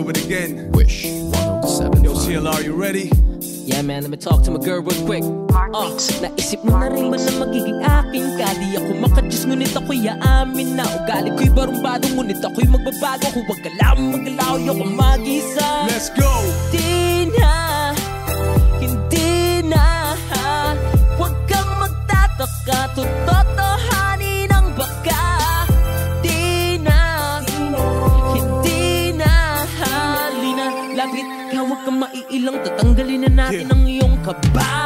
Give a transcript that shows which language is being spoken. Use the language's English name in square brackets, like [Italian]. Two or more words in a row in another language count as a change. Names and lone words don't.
[English] again. Wish 107.5. Yo, CLR, you ready? Yeah man, let me talk to my girl real quick. [Filipino] Naisip mo na rin ba na magiging akin ka? Di ako makadiyos ngunit ako'y aamin na ugali ko'y barumbado ngunit ako'y magbabago. Kung wag ka lang magalaw, ayoko mag-isa. [English] Let's go! [Filipino] Di na, hindi na, huwag kang magtataka, tutotohanin ang baka. Di na, hindi na, halina, lapit ka, huwag kang maiilang, tatanggalin na natin ang iyong kaba.